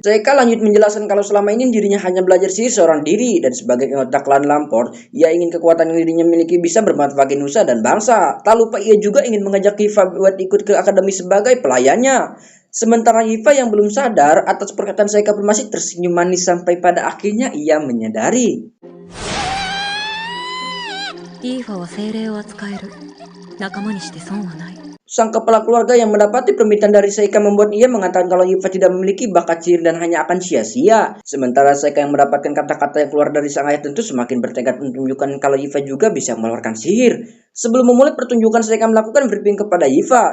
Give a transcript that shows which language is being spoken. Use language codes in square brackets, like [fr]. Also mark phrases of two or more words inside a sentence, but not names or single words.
[id] Seika lanjut menjelaskan kalau selama ini dirinya hanya belajar sihir seorang diri, dan sebagai anggota klan Lamport, ia ingin kekuatan yang dirinya miliki bisa bermanfaat bagi nusa dan bangsa. Tak lupa ia juga ingin mengajak Hifa buat ikut ke akademi sebagai pelayannya. Sementara Hifa yang belum sadar atas perkataan Seika pun masih tersenyum manis sampai pada akhirnya ia menyadari. [ja] イーファは精霊を扱える。仲間にして損はない。 [id] Sang kepala keluarga yang mendapati permintaan dari Seika membuat ia mengatakan kalau Hifa tidak memiliki bakat sihir dan hanya akan sia-sia. Sementara Seika yang mendapatkan kata-kata yang keluar dari sang ayah tentu semakin bertekad menunjukkan kalau Hifa juga bisa mengeluarkan sihir. Sebelum memulai pertunjukan, Seika melakukan briefing kepada Hifa.